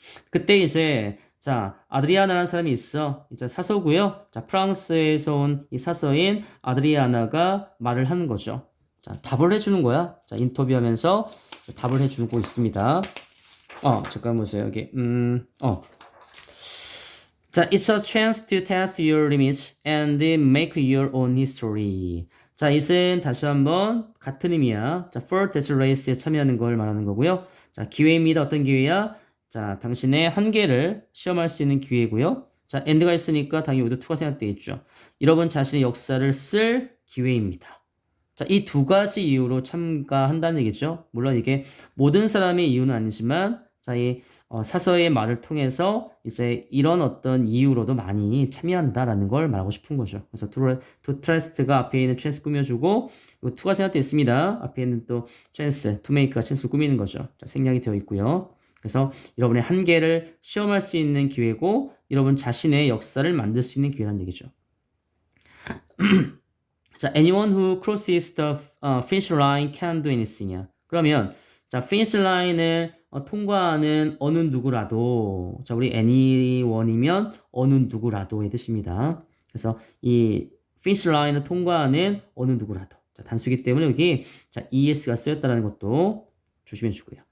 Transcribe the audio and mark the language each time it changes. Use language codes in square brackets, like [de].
[ko] 그때 이제 자 아드리아나라는 사람이 있어. 이제 사서고요. 자 프랑스에서 온 이 사서인 아드리아나가 말을 하는 거죠. 자 답을 해주는 거야. 자 인터뷰하면서 답을 해주고 있습니다. 잠깐 보세요 여기. [en] 자, it's a chance to test your limits and make your own history. [ko] 자, it은 다시 한번 같은 의미야. 자, for desert race에 참여하는 걸 말하는 거고요. 자, 기회입니다. 어떤 기회야? 자, 당신의 한계를 시험할 수 있는 기회고요. 자, and가 있으니까 당연히 여기도 to가 생각되겠죠. 여러분 자신의 역사를 쓸 기회입니다. 자, 이 두 가지 이유로 참가한다는 얘기죠. 물론 이게 모든 사람의 이유는 아니지만, 자, 이 사서의 말을 통해서 이제 이런 어떤 이유로도 많이 참여한다라는 걸 말하고 싶은 거죠. 그래서 to trust가 앞에 있는 chance 꾸며주고, 이거 to가 생각되어 있습니다. 앞에 있는 또 chance, to make가 chance 꾸미는 거죠. 자, 생략이 되어 있고요. 그래서 여러분의 한계를 시험할 수 있는 기회고, 여러분 자신의 역사를 만들 수 있는 기회라는 얘기죠. [en] 자, anyone who crosses the finish line can do anything이야. [ko] 그러면 자, finish line을 통과하는 어느 누구라도 자, 우리 anyone이면 어느 누구라도의 뜻입니다. 그래서 이 finish line을 통과하는 어느 누구라도 자, 단수기 때문에 여기 자, es가 쓰였다는 것도 조심해 주고요.